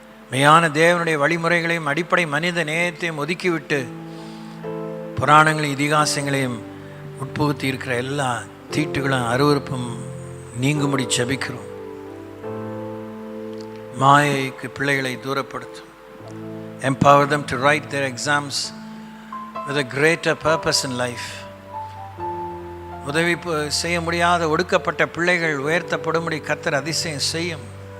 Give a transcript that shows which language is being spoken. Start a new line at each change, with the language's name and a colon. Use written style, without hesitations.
Tamil: மெய்யான தேவனுடைய வழிமுறைகளையும் அடிப்படை மனித நேயத்தையும் ஒதுக்கிவிட்டு புராணங்களையும் இதிகாசங்களையும் உட்புகுத்தி இருக்கிற எல்லா தீட்டுகளும் அருவருப்பும் நீங்கும்படி ஜெபிக்கிறோம். மாயைக்கு பிள்ளைகளை தூரப்படுத்தும்.
English: Empower them to write their exams with a greater purpose in life.
Tamil: உதவி செய்ய முடியாத ஒடுக்கப்பட்ட பிள்ளைகள் உயர்த்தப்படும்படி கர்த்தர் அதிசயம் செய்யும்.